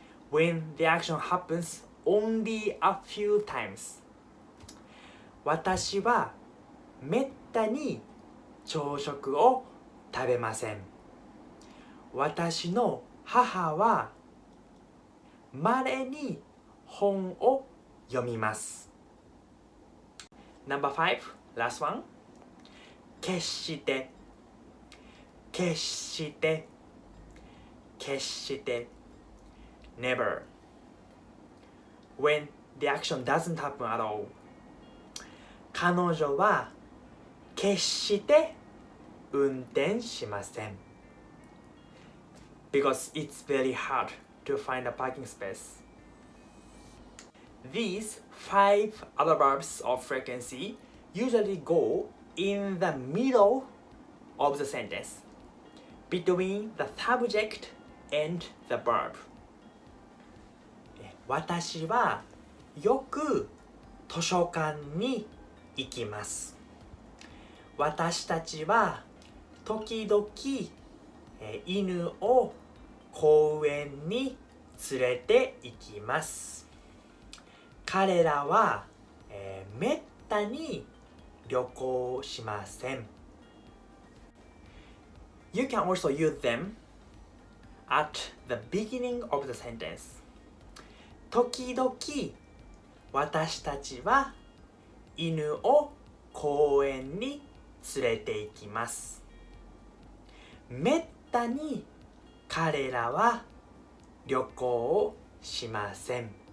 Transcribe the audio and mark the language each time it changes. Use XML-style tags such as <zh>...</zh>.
<en>When the action happens only a few times.</en> <ja>私はめったに朝食を食べません。私の母はまれに本を読みます。</ja> <en>Number five, last one.</en> <ja>決して、決して、決して。</ja> <en>Never. When the action doesn't happen at all.</en> <ja>彼女は決して運転しません。</ja> <en>Because it's very hard to find a parking space. These 5 adverbs of frequency usually go in the middle of the sentence, between the subject and the verb.</en> <ja>私はよく図書館に行きます。私たちは時々、犬を公園に連れて行きます。彼らは、めったに旅行しません。</ja> <en>You can also use them at the beginning of the sentence.</en> <ja>時々私たちは犬を公園に連れて行きます。めったに彼らは旅行しません。</ja>